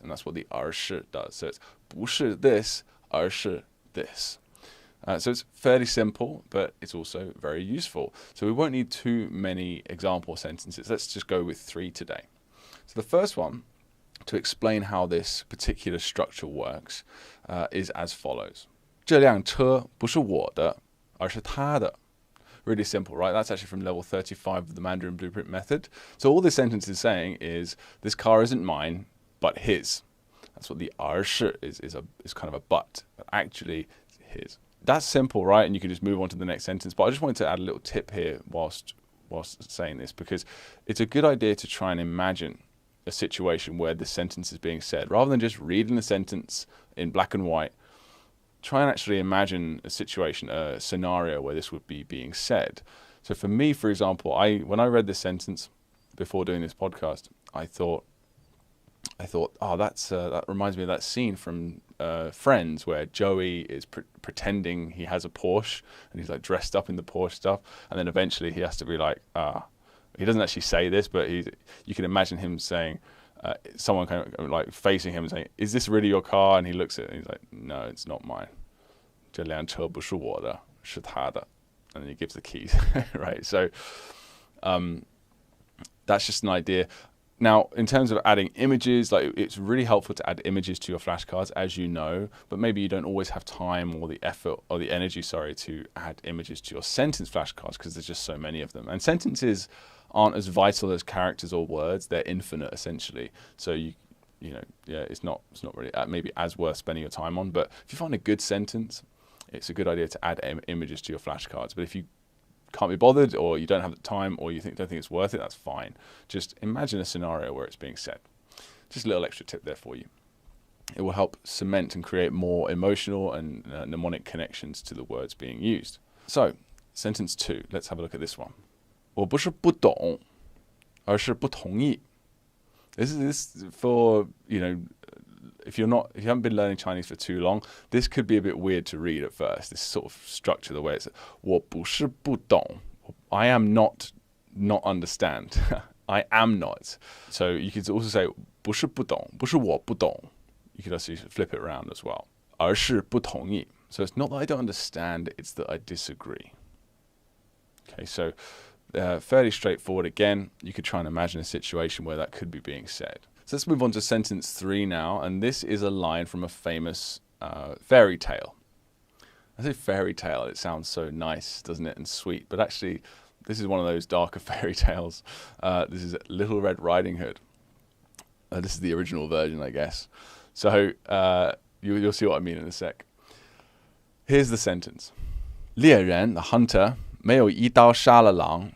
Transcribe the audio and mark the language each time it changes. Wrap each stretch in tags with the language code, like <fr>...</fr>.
<en>And that's what the 而是 does. So it's</en> <zh>不是</zh> <en>this, 而是 this. So it's fairly simple, but it's also very useful. So we won't need too many example sentences. Let's just go with 3 today. So the first one, to explain how this particular structure works, is as follows.</en> <zh>这辆车不是我的，而是他的.</zh> <en>Really simple, right? That's actually from level 35 of the Mandarin Blueprint method. So all this sentence is saying is, this car isn't mine, but his. That's what the 而是 is kind of a but actually his. That's simple, right? And you can just move on to the next sentence. But I just wanted to add a little tip here whilst saying this, because it's a good idea to try and imagine a situation where the sentence is being said. Rather than just reading the sentence in black and white, try and actually imagine a situation, a scenario where this would be being said. So for me, for example, when I read this sentence before doing this podcast, I thought, oh, that reminds me of that scene from Friends where Joey is pretending he has a Porsche and he's like dressed up in the Porsche stuff, and then eventually he has to be like, he doesn't actually say this, but you can imagine him saying, someone kind of like facing him and saying, "Is this really your car?" And he looks at it and he's like, "No, it's not mine.</en> <zh>这辆车不是我的，是他的."</zh> <en>And then he gives the keys, right? So that's just an idea. Now, in terms of adding images, like it's really helpful to add images to your flashcards, as you know, but maybe you don't always have time or the effort or the energy, to add images to your sentence flashcards because there's just so many of them. And sentences aren't as vital as characters or words. They're infinite, essentially. So it's not really maybe as worth spending your time on. But if you find a good sentence, it's a good idea to add images to your flashcards. But if you can't be bothered, or you don't have the time, or you don't think it's worth it, that's fine. Just imagine a scenario where it's being said. Just a little extra tip there for you. It will help cement and create more emotional and mnemonic connections to the words being used. So, sentence 2, let's have a look at this one.</en> <zh>我不是不懂，而是不同意.</zh> <en>This is for, if you haven't been learning Chinese for too long, this could be a bit weird to read at first. This sort of structure, the way it's</en> <zh>我不是不懂.</zh> <en>I am not understand. I am not. So you could also say</en> <zh>不是不懂, 不是我不懂.</zh> <en>You could also flip it around as well.</en> <zh>而是不同意.</zh> <en>So it's not that I don't understand, it's that I disagree. Okay, so fairly straightforward. Again, you could try and imagine a situation where that could be being said. So let's move on to sentence 3 now, and this is a line from a famous fairy tale. I say fairy tale, it sounds so nice, doesn't it, and sweet, but actually this is one of those darker fairy tales. This is Little Red Riding Hood. This is the original version, I guess. So you'll see what I mean in a sec. Here's the sentence.</en> <zh>猎人,</zh> <en>the hunter,</en> <zh>没有一刀杀了狼.</zh>